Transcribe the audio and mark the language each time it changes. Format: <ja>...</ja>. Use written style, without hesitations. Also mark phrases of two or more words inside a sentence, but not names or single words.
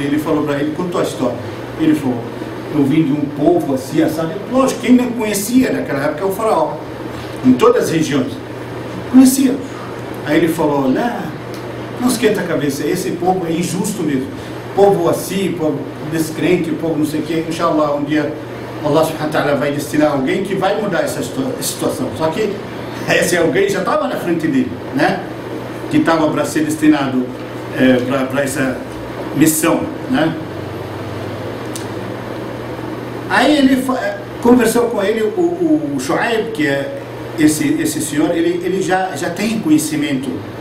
<pt>Ele falou para ele, contou a história. Ele falou: eu vim de um povo assim, sabe? Lógico, quem não conhecia naquela época é o faraó, em todas as regiões, conhecia. Aí ele falou: não esquenta a cabeça, esse povo é injusto mesmo, povo assim, povo descrente, povo não sei o que. Inshallah, um dia</pt> <ar>الله سبحانه وتعالى</ar> <pt>vai destinar alguém que vai mudar essa situação. Só que esse alguém já estava na frente dele, né? Que estava para ser destinado para essa missão, né? Aí ele conversou com ele, o Shuaib, que é esse senhor, ele já tem conhecimento.</pt>